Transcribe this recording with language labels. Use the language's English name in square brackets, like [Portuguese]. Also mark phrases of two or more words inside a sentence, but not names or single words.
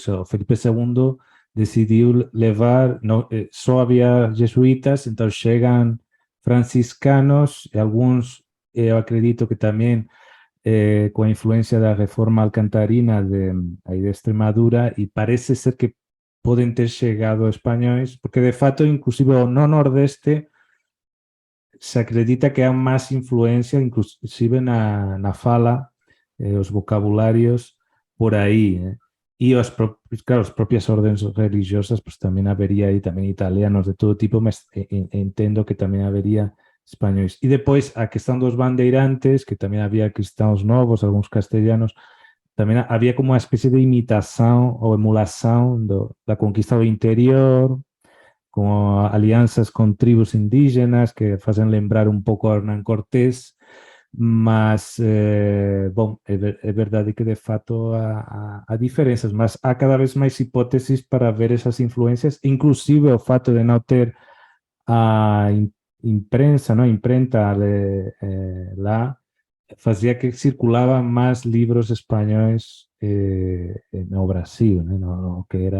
[Galician] O Felipe II decidiu levar, só había jesuítas, então chegan franciscanos e algúns, eu acredito que tamén con a influencia da reforma alcantarina de Extremadura, e parece ser que poden ter chegado españois, porque de fato, inclusive no Nordeste, se acredita que há máis influencia, inclusive na fala, os vocabularios por aí. E as propias ordens religiosas, pues tamén habería aí tamén italianos de todo tipo, mas entendo que tamén habería españois. E depois, a questão dos bandeirantes, que tamén había cristãos novos, algúns castellanos, tamén había como uma especie de [Portuguese] imitação ou emulação da conquista do interior, com alianças com tribos indígenas que fazem lembrar um pouco a Hernán Cortés, mas, bom, é verdade que de fato há diferenças, mas há cada vez mais hipóteses para ver essas influências, inclusive o fato de não ter a imprensa, a imprenta lá, fazia que circulavam mais livros espanhóis no Brasil, né? No que era...